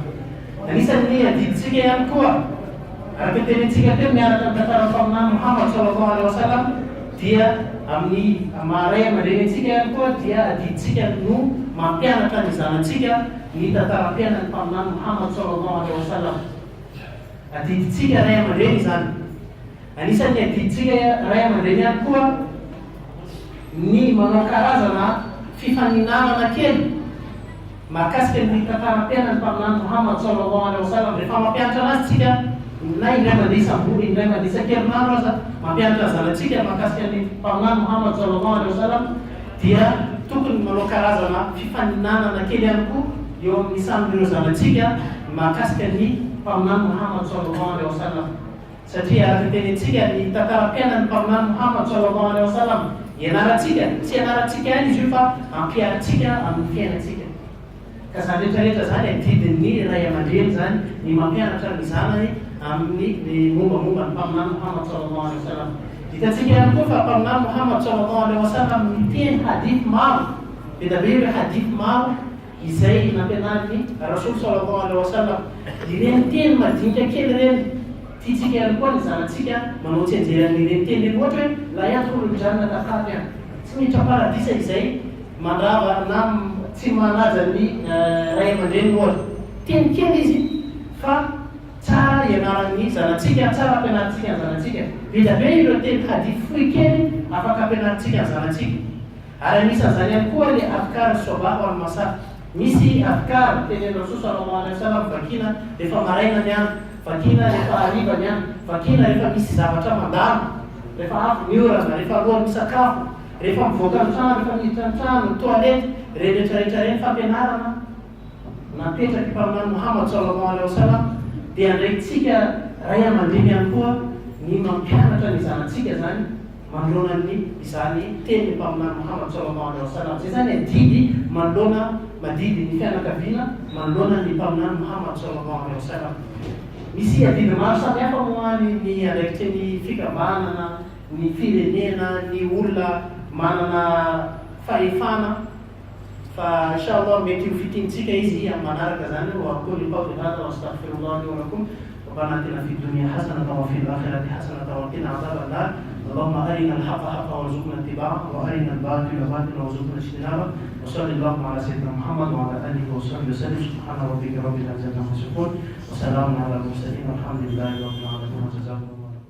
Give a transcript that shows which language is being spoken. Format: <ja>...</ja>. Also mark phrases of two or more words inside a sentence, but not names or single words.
<mg>Anisan'ny adiditsika ihany koa araka tenentsika teo miaraka ny tantaran'ny mpaminany Muhammad</mg> <ar>صلى الله عليه وسلم</ar> <mg>dia amin'ny maharay aman-drenitsika ihany koa dia adiditsika no mampianatra ny zanatsika ny tantaram-piainany mpaminany Muhammad</mg> <ar>صلى الله عليه وسلم.</ar> <mg>Adiditsika ray aman-dreny zany. Anisan'ny adiditsika ray aman-dreny ihany koa ny manao karazana fifaninanana kely mahakasika ny tantaram-piainany mpaminany Muhammad</mg> <ar>صلى الله عليه وسلم.</ar> <mg>Rehefa mampianatra anazy tsika na indray mandeha isam-bola indray mandeha isan-kerinandro aza mampianatra zanatsika mahakasika ny mpaminany Muhammad</mg> <ar>صلى الله عليه وسلم</ar> <mg>dia tokony manao karazana fifaninanana kely ihany koa eo amin'ny samby'ireo zanatsika mahakasika ny mpaminany Muhammad</mg> <ar>صلى الله عليه وسلم.</ar> <mg>Satria araka tenentsika ny tantaram-piainany mpaminany Muhammad</mg> <ar>صلى الله عليه وسلم</ar> <mg>ianaratsika, tsy ianaratsika ihany izy io fa ampiaratsika amin'ny fiainatsika. ka zany rehetrarehetra zany adidin'ny ray aman-dreny zany ny mampianatra ny zanany amin'ny ny mombamomba ny mpaminany Muhammad</mg> <ar>صلى الله عليه وسلم.</ar> <mg>Hitantsika ihany koa fa mpaminany Muhammad</mg> <ar>صلى الله عليه وسلم</ar> <mg>miteny hadith maro, be da be hoe hadith maro izay nampianariny</mg> <ar>رسول صلى الله عليه وسلم.</ar> <mg>Ireny teny madinika kely reny tiatsika ihany koa ny zanantsika manao tsenjeran'ny ireny teny reny, ohatra hoe</mg> <ar>لا يدخل الجنة قاطع,</ar> <mg>tsy miditra paradisa izay mandrava na tsy manaja ny ray aman-dreny ohatra. Teny kely izy fa tsara ianaran'ny zanantsika, tsara ampianarantsika ny zanantsika. Be da be ireo teny hadith fohy kely afaka ampianarantsika ny zanantsika. Ary anisan'izany ihany koa le</mg> <ar>أذكار صباح والمساء.</ar> <mg>Misy afkar teny</mg> <ar>رسول صلى الله عليه وسلم</ar> <mg>vakina rehefa maraina ny andro, vakina rehefa hariva ny andro, vakina rehefa misy zavatra mandalo, rehefa avy ny orana, rehefa alohan'ny misakafo, rehefa mivoaka ny trano, rehefa miditra ny trano, ny toalety, rehetrarehetra reny fampianarana napetraky mpaminany Muhammad</mg> <ar>صلى الله عليه وسلم.</ar> <mg>Dia andraikitsika ray aman-dreny ihany koa ny mampianatra ny zanantsika zany manoloana ny izany teny mpaminany Muhammad</mg> <ar>صلى الله عليه وسلم.</ar> <mg>Zay zany adidy manoloana madidy ny fianakaviana manoloana ny mpaminany Muhammad</mg> <ar>صلى الله عليه وسلم.</ar> <mg>Misy adidy maro samihafa moa ny andraikitry ny fikambanana, ny firenena, ny olona manana fahefana. Fa inshallah mety ho fitinitsika izy amin'ny manaraka zany.</mg> <ar>وأقول قولي هذا وأستغفر الله لي ولكم. ربنا آتنا في الدنيا حسنة وفي الآخرة حسنة وقنا عذاب النار. اللهم أرنا الحق حقا وارزقنا اتباعه وأرنا الباطل باطلا وارزقنا اجتنابه. وصلى اللهم على سيدنا محمد وعلى آله وصحبه وسلم. سبحان ربك رب العزة عما يصفون وسلام على المرسلين والحمد لله رب العالمين.</ar>